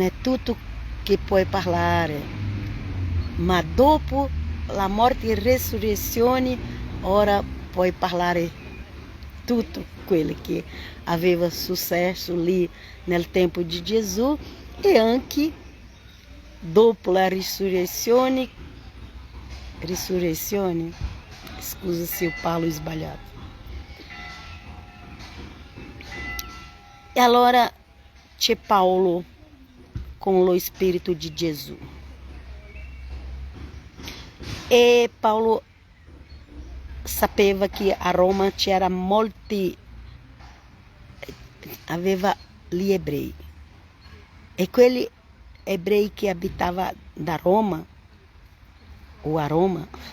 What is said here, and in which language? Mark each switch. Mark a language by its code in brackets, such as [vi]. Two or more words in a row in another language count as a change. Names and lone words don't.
[it] è tutto che puoi parlare, ma dopo la morte e resurrezione, ora puoi parlare tutto quello che aveva successo lì nel tempo di Gesù e anche dopo la risurrezione, scusa se [pt] eu falo [it] sbagliato. E allora c'è Paulo con lo Spirito di Gesù. E Paulo sapeva che a Roma c'era molti, aveva gli ebrei, e quelli ebrei che abitavano da Roma o a Roma